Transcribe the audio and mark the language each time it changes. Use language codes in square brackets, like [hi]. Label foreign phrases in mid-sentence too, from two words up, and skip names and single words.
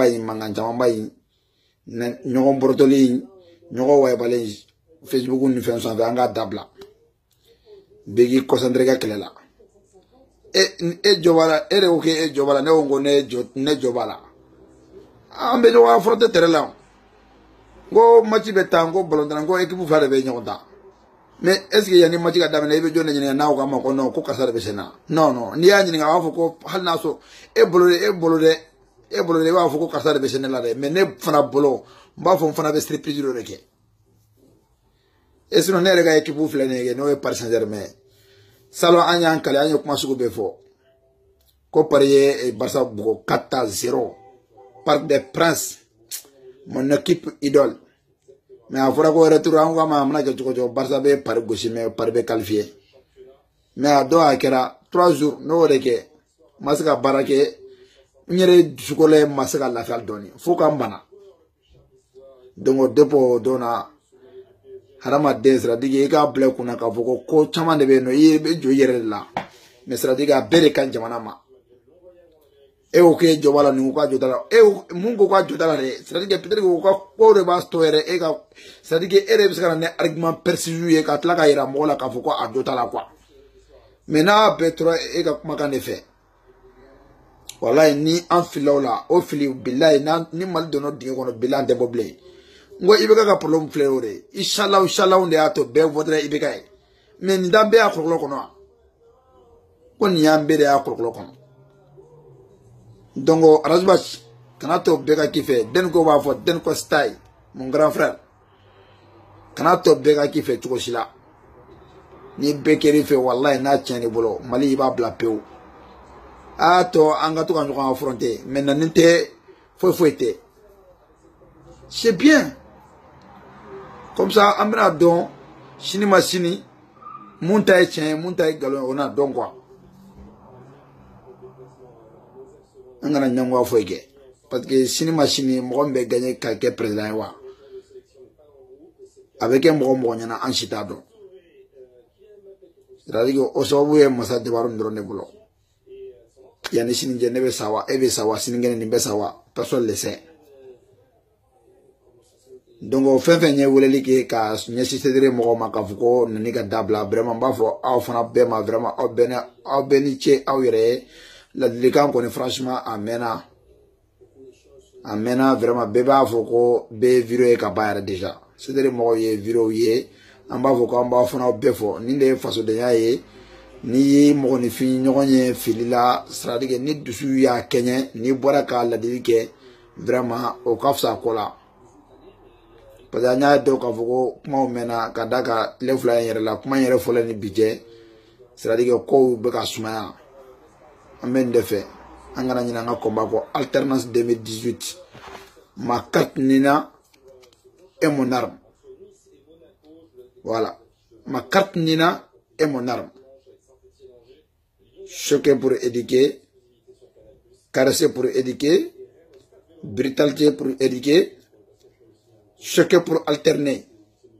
[bm] in mankan camanba in ɲɔgɔn bɔrɔtɔli in ɲɔgɔn wayibalen Facebook ni fɛn sanfɛ an k'a dabila bɛɛ k'i concentré ka kɛlɛ la e jɔ b'a la e de ko k'e jɔ b'a la ne ko ne jɔ b'a la an bɛ ɲɔgɔn affronter terrain la n ko match bɛ taa n ko ballon ko équipe fila de bɛ ɲɔgɔn ta [fr] mais est ce que [bm] yanni match ka daminɛ i bɛ jɔn de ɲininka n'a ko k'a ma ko non ko karisa de bɛ sen na non n'i y'a ɲininka a b'a fɔ ko hali n'a sɔrɔ e bolo dɛ i b'a fɔ ko karisa de bɛ sen ne la dɛ mais ne fana bolo n b'a fɔ n fana bɛ surprise dɔ de kɛ [fr] et sinon [bm] ne yɛrɛ ka équipe filɛ nin ye n'o ye Paris Saint-Germain salon an y'an kale an ye kuma sugu bɛɛ fɔ ko Paris ye Barça bugɔ 4-0 Parc des Princes [fr] mon équipe idole mais [bm] a fɔra ko retour an ko a mana kɛ cogo cogo Barça bɛ Paris gosi mais Paris bɛ qualifié mais a dɔw a kɛra 3 jours n'o de kɛ n ma se ka baara kɛ n yɛrɛ dusukolo ma se ka lafiya dɔɔnin fo ka n bana [fr] donc depuis [bm] o don na hadamaden c'est-à-dire i k'a bila i kunna k'a fɔ ko caman de bɛ yen nɔ i bɛ jɔ i yɛrɛ de la [fr] mais c'est-à-dire [bm] a bɛɛ de ka ɲi jamana ma e ko k'e jɔ b'a la nin ko k'a jɔ t'a la mun ko k'a jɔ t'a la dɛ [fr] c'est-à-dire peut-être que [bm] ka ko de b'a to yɛrɛ e ka c'est-à-dire e de bɛ se ka na ni [fr] argument précis [bm] ye ka tila ka yira mɔgɔ la k'a fɔ ko a jɔ t'a la [fr] quoi mais [bm] n'a bɛɛ tora e ka kumakan de fɛ walayi ni an filila o la o fili bilayi ni Mali donna dingɛ kɔnɔ bilayi an tɛ bɔ bilen n ko IBK ka problème filɛ o de inshallah de y'a to bɛɛ voterait IBK ye mais nin da bɛɛ y'a kɔlɔlɔ kɔnɔ wa ko nin y'an bɛɛ de y'a kɔlɔlɔ kɔnɔ donc Arasbach kana to bɛɛ ka k'i fɛ Denko b'a fɔ Denko [fr] style mon grand frère [bm] kana to bɛɛ ka k'i fɛ cogo si la ni bɛɛ kɛr'i fɛ walayi n'a tiɲɛ de bolo Mali i b'a bila pewu a to an ka to ka ɲɔgɔn affronter mais na nin tɛ foyi tɛ [fr] c'est bien comme ça [bm] an bɛna dɔn sini ma sini mun ta ye tiɲɛ ye mun ta ye nkalon ye o na dɔn quoi an kana ɲɛngoya foyi kɛ [fr] parce que [bm] sini ma sini mɔgɔ min bɛ gagner ka kɛ président ye wa a bɛ kɛ mɔgɔ ɲɛna an si t'a dɔn [fr] c'est-à-dire que [bm] o sababu ye masa Jabaro dɔrɔn de bolo yanni sini jɛ ne bɛ sa wa e bɛ sa wa sinikɛnɛ nin bɛ sa wa [fr] personne le sait [bm] donc o fɛn fɛn ye weleli kɛ ka ɲɛsin sedere mɔgɔw ma k'a fɔ ko nani ka dabila vraiment n b'a fɔ aw fana bɛɛ ma vraiment aw bɛɛ ni ce aw yɛrɛ ye ladilikan kɔni franchement a mɛnna vraiment bɛɛ b'a fɔ ko bɛɛ ye vidéo ye ka ban yɛrɛ déjà sedere mɔgɔw ye vidéo ye an b'a fɔ ko an b'a fana bɛɛ fɔ nin de ye fasodenya ye n'i ye mɔgɔninfin ɲɔgɔn ye fili la c'est-à-dire ni dusu y'a kɛɲɛ n'i bɔra ka ladili kɛ vraiment o ka fisa ko la [fr] parce que [bm] an y'a dɔn k'a fɔ ko kumaw mɛnna ka da ka tile fila in yɛrɛ la kuma in yɛrɛ fɔlɔ ni bi cɛ c'est-à-dire kow bɛ ka sumaya an bɛ nin de fɛ an kana ɲinɛ an ka combat kɔ alternance 2018 ma [fr] carte Nina est mon arme voilà ma carte Nina est mon arme choquer pour éduquer, caresser pour éduquer, brutalité pour éduquer, choquer pour alterner.